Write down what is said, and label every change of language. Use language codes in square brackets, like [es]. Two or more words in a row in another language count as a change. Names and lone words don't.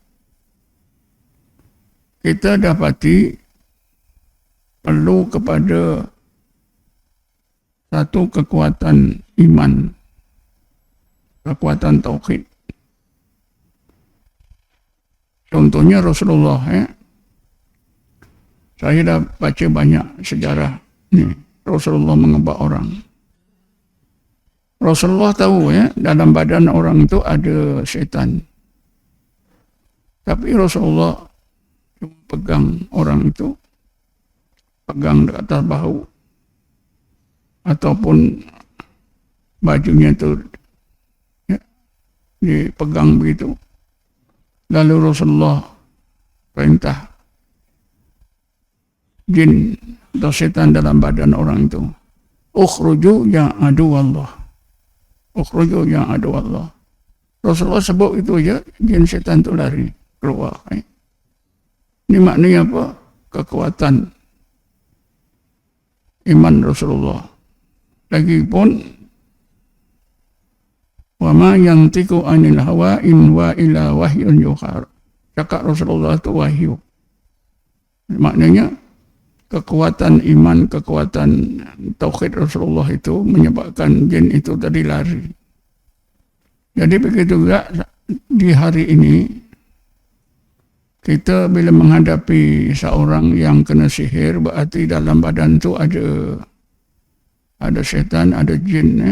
[ms] kita dapati perlu kepada satu kekuatan iman, kekuatan tauhid. Contohnya Rasulullah. Saya dah baca banyak sejarah ni. Rasulullah mengebak orang. Rasulullah tahu dalam badan orang itu ada syaitan. Tapi Rasulullah cuma pegang orang itu, pegang di atas bahu, ataupun bajunya itu dipegang begitu. Lalu Rasulullah perintah jin atau syaitan dalam badan orang itu, [ar] اخرجوا يا عدو الله اخرجوا يا عدو الله. [ms] Rasulullah sebut itu je, jin syaitan itu lari keluar. Ini maknanya apa? Kekuatan iman Rasulullah. [ar] Lagipun وما ينطق عن الهوى إن هو إلا وحي يوحى. [ms] Cakap Rasulullah itu wahyu. Maknanya kekuatan iman, kekuatan tauhid Rasulullah itu menyebabkan jin itu tadi lari. Jadi begitu juga di hari ini, kita bila menghadapi seorang yang kena sihir, berarti dalam badan tu ada syaitan, ada jin.